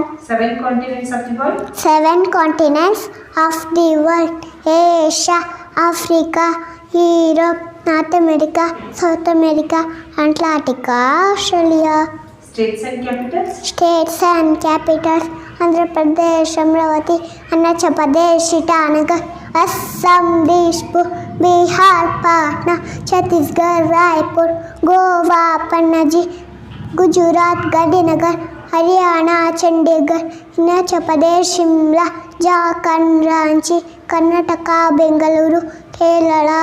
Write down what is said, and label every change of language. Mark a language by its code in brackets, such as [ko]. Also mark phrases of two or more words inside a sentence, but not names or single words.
[en] 7 continents of the world? 7 continents of the world. Asia, Africa, Europe, North America, South America, Antarctica, Australia. States and capitals? States and capitals. Andhra Pradesh, Amravati, Arunachal Pradesh, Itanagar, Assam, Dishpur, Bihar, Patna, Chhattisgarh, Raipur, Goa, Panaji, Gujarat, Gandhinagar, Haryana, Chandigarh, Himachal Pradesh, Shimla, Jharkhand, Ranchi, Karnataka, Bengaluru, Kerala,